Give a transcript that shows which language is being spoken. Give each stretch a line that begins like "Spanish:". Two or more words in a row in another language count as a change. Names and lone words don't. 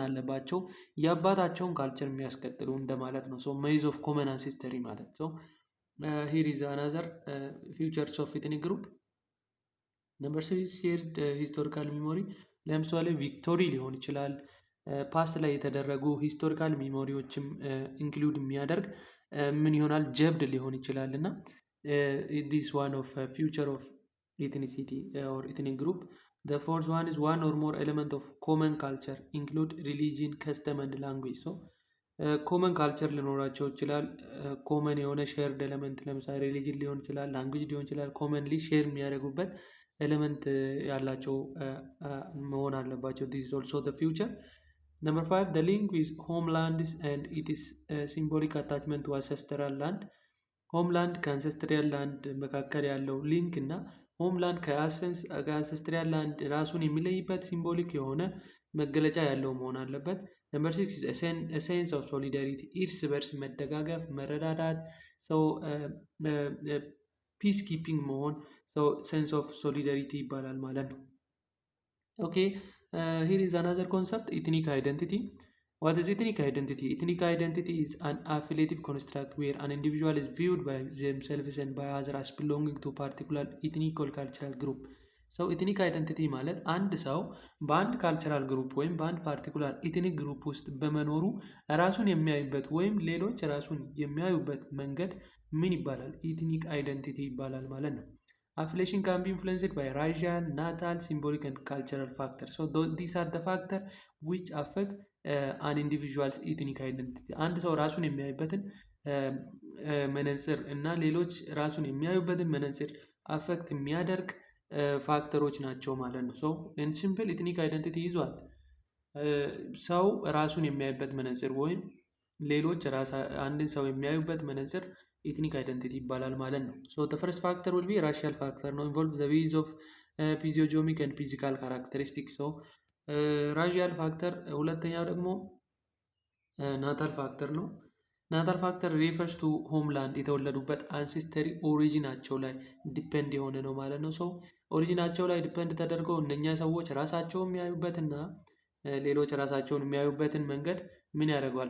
Amharic: አለባቸው የአባታቸውን ካልቸር የሚያስቀጥሉ እንደማለት ነው።
English: so myths of common ancestry
Amharic: ማለት
English: so here is another features of ethnic group። number 3 shared historical memory
Amharic: ለምሳሌ ቪክቶሪ ሊሆን ይችላል። ፓስት ላይ የተደረጉ
English: historical memoriesም
Amharic: ኢንክሉድ የሚያደርግ ምን ይሆናል ጀብድ ሊሆን ይችላል እና
English: this one of future of ethnicity or ethnic group. The fourth one is one or more element of common culture include religion, custom and language. so common culture
Amharic: ሊኖራቸው ይችላል ኮመን የሆነ
English: shared element
Amharic: ለምሳሌ ሪሊጅን ሊሆን ይችላል ላንጉጅ ሊሆን ይችላል
English: commonly share
Amharic: የሚያደርጉበት ኤሌመንት ያላቸው መሆን አለባቸው።
English: this is also the future. Number 5 the link with homelands and it is symbolic attachment to ancestral land.
Amharic: ሆምላንድ
English: ከancestral land
Amharic: መካከል ያለው ሊንክ እና ሆምላንድ
English: ከancestral land
Amharic: ራሱን የሚለይበት ሲምቦሊክ የሆነ መገለጫ ያለው መሆን አለበት።
English: number 6 sense of solidarity
Amharic: እርስ በርስ መደጋገፍ መረዳዳት ሰው
English: peace keeping
Amharic: መሆን ሰው
English: sense of solidarity
Amharic: ይባላል ማለት ነው።
English: okay here is another concept ethnic identity። What is ethnic identity? Ethnic identity is an affiliative construct where an individual is viewed by themselves and by others as belonging to a particular ethnic or cultural group. So ethnic identity
Amharic: ማለት አንድ ሰው በአንድ
English: cultural group
Amharic: ወይም በአንድ
English: particular ethnic group
Amharic: ውስጥ በመኖሩ ራሱን የሚያዩበት ወይም ሌሎች ራሱን የሚያዩበት መንገድ ምን ይባላል?
English: ethnic identity
Amharic: ይባላል ማለት ነው።
English: Affiliation can be influenced by racial, natal, symbolic and cultural factors. So these are the factors which affect an individual's ethnic identity.
Amharic: አንድ ሰው ራሱን የሚያይበትን መነጽር እና ሌሎች ራሱን የሚያዩበትን መነጽር አፌክት የሚያደርግ ፋክተሮች ናቸው ማለት ነው።
English: so in simple ethnic identity
Amharic: ይዟል ሰው ራሱን የሚያይበት መነጽር ወይም ሌሎች አንድን ሰው የሚያዩበት መነጽር
English: ethnic identity
Amharic: ይባላል ማለት ነው። ሶ
English: the first factor will be racial factor
Amharic: ነው
English: involve the ways of physiognomic and physical characteristics. so racial factor
Amharic: ሁለተኛው ደግሞ
English: natal factor
Amharic: ነው።
English: natal factor refers to homeland
Amharic: የተወለዱበት አንሴስተሪ ኦሪጂናቸው ላይ ዲፔንድ የሆነ ነው ማለት ነው። ሶ ኦሪጂናቸው ላይ ዲፔንድ ተደርገው እነኛ ሰዎች ራሳቸው የሚያዩበትና ሌሎች ራሳቸውን የሚያዩበትን መንገድ ምን ያደርገዋል?